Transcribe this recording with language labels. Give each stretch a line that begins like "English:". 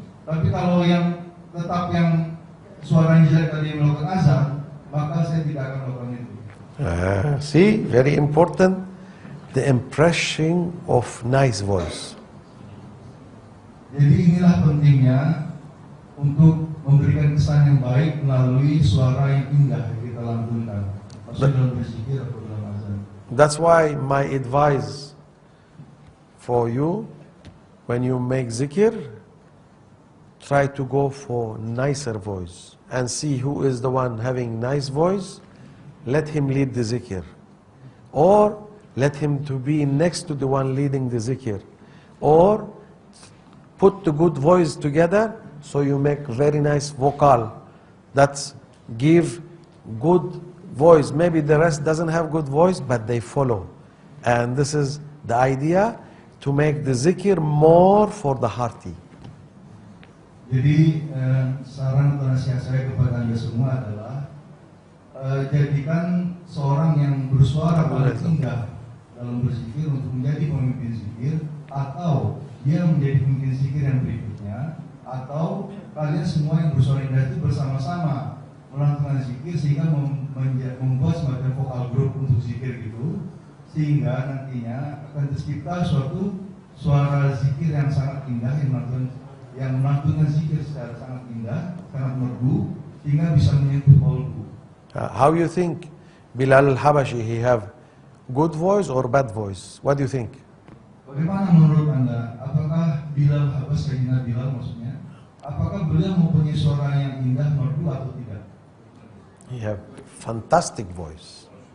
Indonesian: Tapi kalau yang tetap yang suaranya jelek tadi melakukan azan, maka saya tidak akan melakukan itu.
English: See, very important, the impression of nice voice.
Indonesian: Jadi inilah pentingnya untuk memberikan kesan yang baik melalui suara yang indah yang kita lantunkan, maksudnya dalam berzikir atau dalam azan.
English: That's why my advice for you, when you make zikir, try to go for nicer voice and see who is the one having nice voice. Let him lead the zikir, or let him to be next to the one leading the zikir, or put the good voice together so you make very nice vocal that give good voice. Maybe the rest doesn't have good voice, but they follow. And this is the idea, to make the zikir more for the hearty.
Indonesian: Jadi saran atau nasihat saya kepada Anda semua adalah jadikan seorang yang bersuara paling indah dalam berzikir untuk menjadi pemimpin zikir, atau dia menjadi pemimpin zikir yang berikutnya, atau kalian semua yang bersuara indah itu bersama-sama melakukan zikir sehingga membuat semacam vokal group untuk zikir gitu, sehingga nantinya akan tercipta suatu suara zikir yang sangat indah, yang melantunkan zikir secara sangat indah, sangat merdu, sehingga bisa menyentuh kolbu.
English: How you think Bilal al-Habashi, he have good voice or bad voice? What do you think?
Indonesian: Bagaimana menurut Anda? Apakah Bilal Habashi, Sayyidina Bilal maksudnya, apakah beliau mempunyai suara yang indah, merdu atau tidak?
English: He have fantastic voice.